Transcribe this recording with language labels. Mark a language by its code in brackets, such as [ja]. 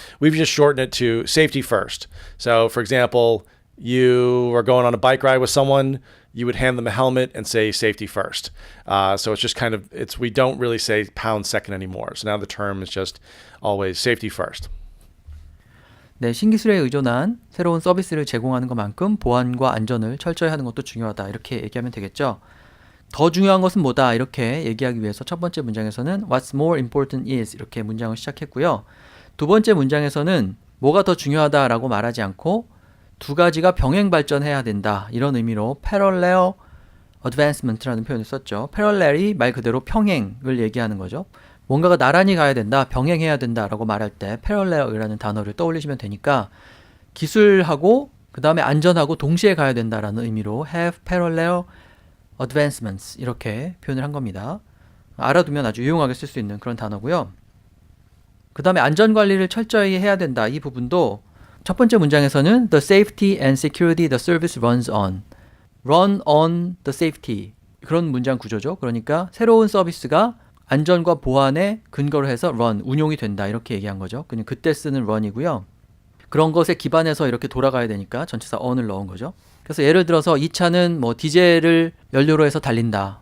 [en] We've just shortened it to safety first. So, for example, you are going on a bike ride with someone, you would hand them a helmet and say safety first. So it's just we don't really say pound second anymore. So now the term is just always safety first. [ko] 네, 신기술에 의존한 새로운 서비스를 제공하는 것만큼 보안과 안전을 철저히 하는 것도 중요하다. 이렇게 얘기하면 되겠죠. 더 중요한 것은 뭐다. 이렇게 얘기하기 위해서 첫 번째 문장에서는 [en] What's more important is [ko] 이렇게 문장을 시작했고요. 두 번째 문장에서는 뭐가 더 중요하다라고 말하지 않고 두 가지가 병행 발전해야 된다. 이런 의미로 parallel advancement라는 표현을 썼죠. parallel이 말 그대로 평행을 얘기하는 거죠. 뭔가가 나란히 가야 된다, 병행해야 된다라고 말할 때 parallel이라는 단어를 떠올리시면 되니까 기술하고 그 다음에 안전하고 동시에 가야 된다라는 의미로 [en] have parallel advancements [ko] 이렇게 표현을 한 겁니다. 알아두면 아주 유용하게 쓸 수 있는 그런 단어고요. 그 다음에 안전관리를 철저히 해야 된다. 이 부분도 첫 번째 문장에서는 [en] the safety and security the service runs on. run on the safety. [ko] 그런 문장 구조죠. 그러니까 새로운 서비스가 안전과 보안에 근거를 해서 run, 운용이 된다. 이렇게 얘기한 거죠. 그냥 그때 쓰는 run이고요. 그런 것에 기반해서 이렇게 돌아가야 되니까 전치사 on을 넣은 거죠. 그래서 예를 들어서 이 차는 뭐 디젤을 연료로 해서 달린다.